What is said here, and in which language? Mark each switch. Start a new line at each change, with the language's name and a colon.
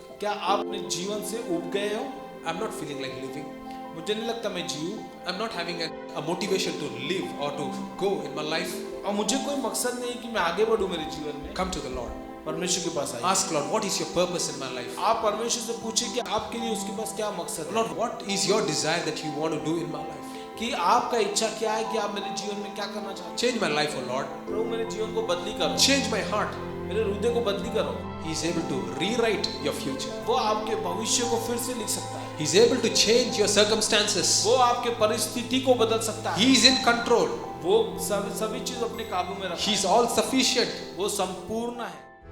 Hindi: क्या आप अपने जीवन से उब गए हो?
English: I'm not feeling like living.
Hindi: मुझे नहीं लगता मैं जीऊँ,
English: I'm not having a motivation to live or to go in my life.
Hindi: और मुझे कोई मकसद नहीं कि मैं आगे बढ़ूँ मेरे जीवन में।
English: Come to the Lord.
Hindi: परमेश्वर के पास आइए।
English: Ask Lord, what is your purpose in my life?
Hindi: आप परमेश्वर से पूछिए कि आपके लिए उसके पास क्या मकसद है,
English: Lord, what is your desire that you want to do in my life?
Hindi: कि आपका इच्छा क्या है कि आप मेरे जीवन में क्या करना चाहते
English: Change my life, oh Lord.
Hindi: हैं। प्रभु मेरे जीवन को बदली करो,
English: Change my heart.
Hindi: मेरे हृदय को बदली करो।
English: He is able to rewrite your future.
Hindi: वो आपके भविष्य को फिर से लिख सकता है,
English: He is able to change your circumstances.
Hindi: वो आपके परिस्थिति को बदल सकता है,
English: He is in control.
Hindi: वो सभी चीज अपने काबू में रखता
English: He
Hindi: है,
English: is all sufficient.
Hindi: वो संपूर्ण है।